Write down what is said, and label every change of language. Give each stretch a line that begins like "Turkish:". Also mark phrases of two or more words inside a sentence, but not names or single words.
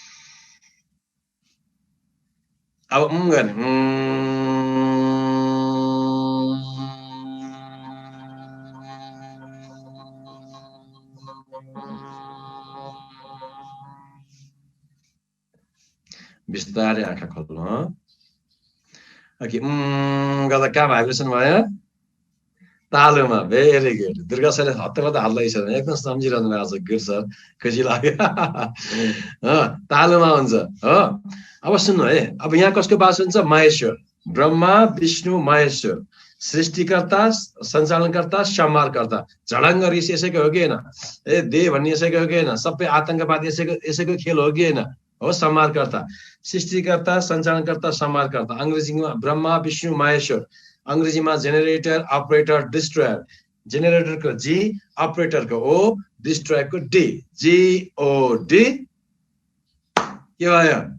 Nepali: अब गर्ने बिस्तारै आँखा खोल्नु ओके गर्दा कहाँ भाइब्रेसन भयो तालुमा
English: very good
Nepali: दुर्गा सरले हत्तपत्त हाल्दैछ एकदम सम्झिरहनु भएको छ
English: good sir
Nepali: खुसी लाग्यो तालुमा हुन्छ हो अब सुन्नु है अब यहाँ कसको बास हुन्छ महेश्वर ब्रह्मा विष्णु महेश्वर सृष्टिकर्ता सञ्चालनकर्ता संहारकर्ता झडङ्ग रिस यसैको हो कि होइन देह भन्ने यसैको हो कि होइन सबै आतंकवाद यसैको खेल हो कि होइन हो संहारकर्ता सृष्टिकर्ता सञ्चालनकर्ता संहारकर्ता अंग्रेजीमा ब्रह्मा विष्णु महेश्वर अंग्रेजीमा
English: generator operator destroyer
Nepali: जेनेरेटरको जी अपरेटरको ओ डिस्ट्रोयरको डी GOD के भयो